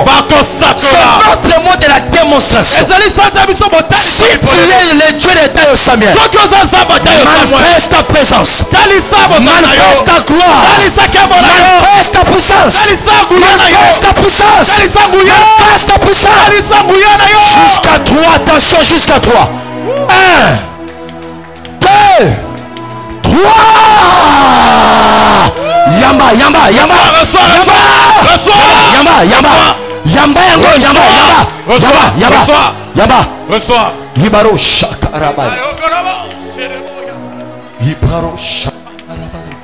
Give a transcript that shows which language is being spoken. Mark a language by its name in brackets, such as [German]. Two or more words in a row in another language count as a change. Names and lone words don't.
[French] C'est notre mot de la démonstration. Si tu es le Dieu de Dayo Samuel, manifeste ta présence, manifeste ta gloire, manifeste ta puissance, manifeste ta puissance, manifeste ta puissance. Jusqu'à 3, attention, jusqu'à 3. 1, 2, 3. Yamba, yamba, yamba. Reçois. Yamba, yamba. Yamba, yamba, yamba, yamba. Yamba. Reçois. Ibaro shakaraba. Ibaro shakaraba.